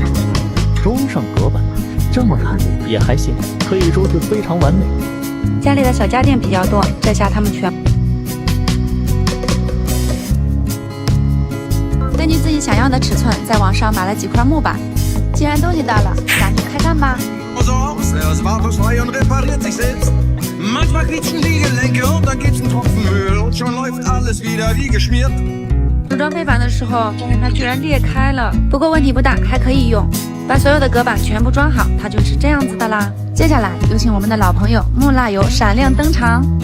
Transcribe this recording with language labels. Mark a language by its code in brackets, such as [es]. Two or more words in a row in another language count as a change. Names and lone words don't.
[zh] 装上隔板，这么看也还行，可以说是非常完美。家里的小家电比较多，这下他们全根据自己想要的尺寸，在网上买了几块木板。既然东西到了，咱就开干吧。 [de] Manchmal quietschen die Gelenke und dann gibt's einen Tropfen Öl und schon läuft alles wieder wie geschmiert。 [zh] 组装背板的时候，发现它居然裂开了，不过问题不大，还可以用。把所有的隔板全部装好，它就是这样子的啦。接下来有请我们的老朋友木蜡油闪亮登场。